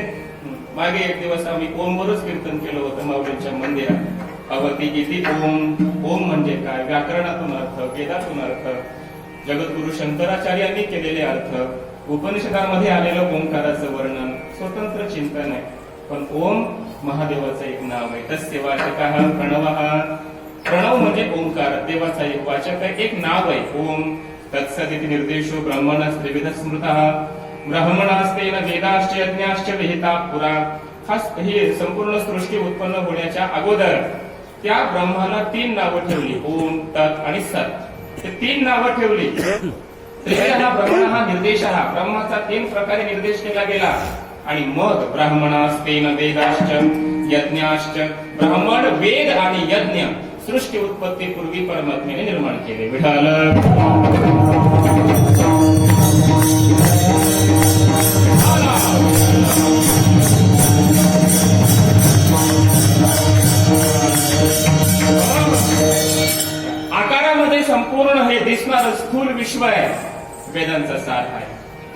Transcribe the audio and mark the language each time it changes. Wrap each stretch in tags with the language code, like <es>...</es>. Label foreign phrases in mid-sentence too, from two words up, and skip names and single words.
<mr>मागे एक दिवस आम्ही ओमवरच कीर्तन केलं होतं माऊलींच्या मंदिरात. अवती गीती ओम म्हणजे काय, व्याकरणातून अर्थ, वेदातून अर्थ, जगद्गुरु शंकराचार्यांनी केलेले अर्थ, उपनिषदामध्ये आलेलं ओंकाराचं वर्णन स्वतंत्र चिंतन आहे. पण ओम महादेवाचं एक नाव आहे.</mr> <sa>तस्य वाचकः प्रणवः.</sa> <mr>प्रणव म्हणजे ओंकार, देवाचा एक वाचक आहे, एक नाव आहे ओम.</mr> <sa>तत्सदिति निर्देशो ब्रह्मणः त्रिविध स्मृतः ब्राह्मणास्तेन वेदाश्च यज्ञाश्च विहिता पुरा.</sa> <mr>खास ही संपूर्ण सृष्टी उत्पन्न होण्याच्या अगोदर त्या ब्रह्माला 3 नावं ठेवली, ओम, तत् आणि सत. ते 3 नावं ठेवली.</mr> <sa>त्रिविधः ब्रह्मणः निर्देशः,</sa> <mr>ब्रह्माचा 3 प्रकारे निर्देश केला गेला. आणि मग</mr> <sa>ब्राह्मणास्तेन वेदाश्च यज्ञाश्च,</sa> <mr>ब्राह्मण, वेद आणि यज्ञ सृष्टी उत्पत्तीपूर्वी परमात्म्याने निर्माण केले. विठाल आकारामध्ये संपूर्ण हे दिसणारं स्थूल विश्व आहे, वेदांचा सार आहे.</mr>